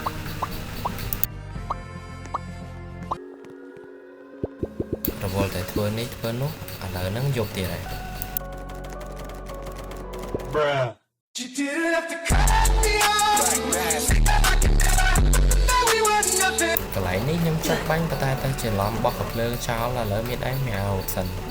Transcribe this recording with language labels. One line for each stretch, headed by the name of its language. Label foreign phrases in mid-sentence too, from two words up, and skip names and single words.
Khmer: រវល់តែធ្វើនេះធ្វើនោះឥឡូវហ្នឹងយប់ទៀតហើយ
English: Bruh. You didn't have to cut me off. That we were nothing.
Khmer: កន្លែងនេះខ្ញុំចង់បាញ់ប៉ុន្តែទៅច្រឡំបោះកាភ្លើងចោលឥឡូវមានអីមានអាវសិន